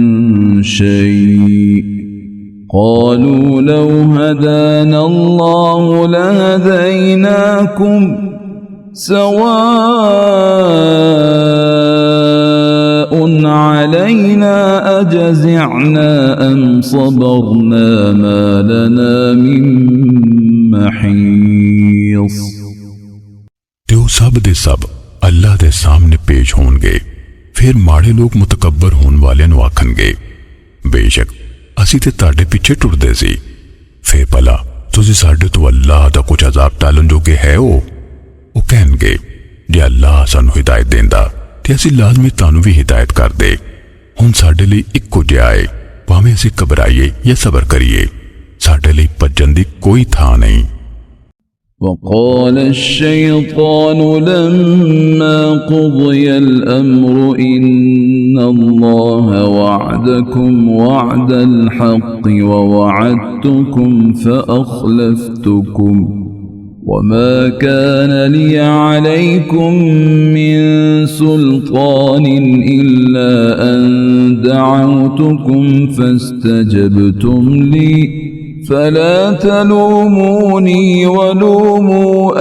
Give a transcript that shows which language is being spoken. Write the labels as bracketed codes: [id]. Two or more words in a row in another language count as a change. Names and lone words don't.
[ar] شيء قالوا لو هدانا الله لهديناكم سواء علينا أجزعنا أم صبرنا ما لنا من محيص। [pa] تے اوہ سب دے سب اللہ دے سامنے پیش ہونگے. پھر ماڑے لوک متکبر ہون والے نوں آکھنگے بیشک اسیں تے تہاڈے پچھے ٹردے سی. پھر بھلا تسیں ساڈے توں اللہ دا کجھ عذاب ٹالن جوگے ہے. وہ کہنگے جے اللہ سانوں ہدایت دیندا تے اسیں لازمی تہانوں بھی ہدایت کر دے. ہن ساڈے لئی اکو جیہا ہے، بھاویں اسیں گھبرائیے یا صبر کریے، ساڈے لئی بھجن دی کوئی تھاں نہیں. [ar] وقال الشيطان لما قضي الأمر إن الله وعدكم وعد الحق ووعدتكم فأخلفتكم وما كان لي عليكم من سلطان إلا أن دعوتكم فاستجبتم لي فلا تلوموني ولوموا